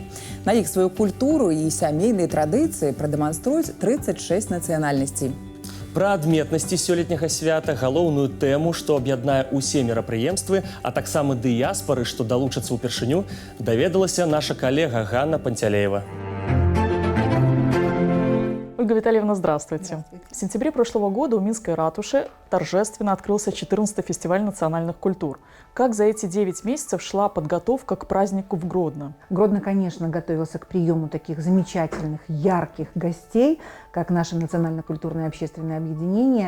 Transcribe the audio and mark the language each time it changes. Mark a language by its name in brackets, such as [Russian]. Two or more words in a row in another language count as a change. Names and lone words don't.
[Belarusian] На іх сваю культуру і сямейныя традыцыі прадэманструюць 36 нацыянальнасцей. Пра адметнасці сёлетняга свята, галоўную тэму, што аб'яднае ўсе мерапрыемствы, а таксама дыяспары, што далучацца ўпершыню, даведалася наша калега Ганна Пантелеева. [Russian] Ольга Витальевна, здравствуйте. В сентябре прошлого года у Минской ратуши торжественно открылся 14-й фестиваль национальных культур. Как за эти 9 месяцев шла подготовка к празднику в Гродно? Гродно, конечно, готовился к приему таких замечательных, ярких гостей, как наше национально-культурное общественное объединение.